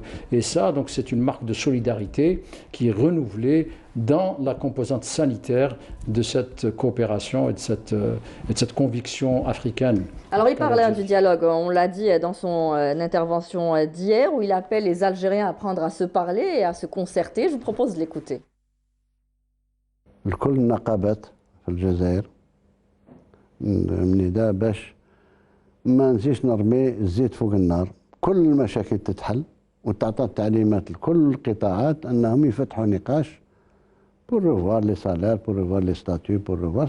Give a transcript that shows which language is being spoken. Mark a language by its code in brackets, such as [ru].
[fr] Et ça, c'est une marque de solidarité qui est renouvelée dans la composante sanitaire de cette coopération et de cette conviction africaine. Alors il parle du dialogue, on l'a dit dans son intervention d'hier, où il appelle les Algériens à apprendre à se parler et à se concerter. Je vous propose de l'écouter. [ar] الكل النقابات في الجزائر نداء باش ما نزيدش نرمي الزيت فوق النار. كل المشاكل تتحل وتعطى تعليمات لكل القطاعات انهم يفتحوا نقاش [fr] pour revoir les salaires, pour revoir les statuts, pour revoir.